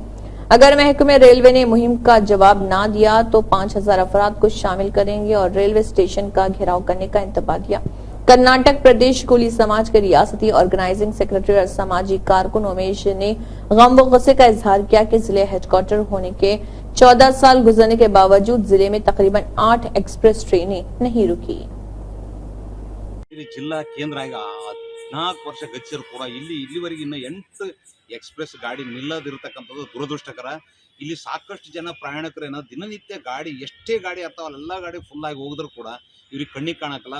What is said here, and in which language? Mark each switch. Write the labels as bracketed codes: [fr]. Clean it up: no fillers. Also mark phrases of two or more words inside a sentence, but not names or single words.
[ur] اگر محکمے ریلوے نے مہم کا جواب نہ دیا تو 5000 افراد کو شامل کریں گے اور [en] railway station [ur] کا گھیراؤ کرنے کا انتباہ دیا. کرناٹک پردیش کلی سماج کے ریاستی [en] organizing secretary [ur] اور سماجی کارکن امیش نے غم و غصے کا اظہار کیا کہ ضلعے ہیڈکوارٹر ہونے کے 14 سال گزرنے کے باوجود ضلعے میں تقریباً 8 [en] express trains [ur] نہیں رکی. [kn] ಜಿಲ್ಲಾ ಕೇಂದ್ರ ಈಗ 14 ವರ್ಷ ಗಚ್ಚರು ಕೂಡ ಇಲ್ಲಿವರೆಗೆ ಇನ್ನು 8 ಎಕ್ಸ್ಪ್ರೆಸ್ ಗಾಡಿ ನಿಲ್ಲದಿರತಕ್ಕಂಥದ್ದು ದುರದೃಷ್ಟಕರ। ಇಲ್ಲಿ ಸಾಕಷ್ಟು ಜನ ಪ್ರಯಾಣಿಕರೇನ ದಿನನಿತ್ಯ ಗಾಡಿ ಎಷ್ಟೇ ಗಾಡಿ ಇರ್ತಾವಲ್ಲ ಎಲ್ಲ ಗಾಡಿ ಫುಲ್ ಆಗಿ ಹೋಗಿದ್ರು ಕೂಡ ಇವ್ರಿಗೆ ಕಣ್ಣಿಗೆ ಕಾಣಕ್ಕಲ್ಲ।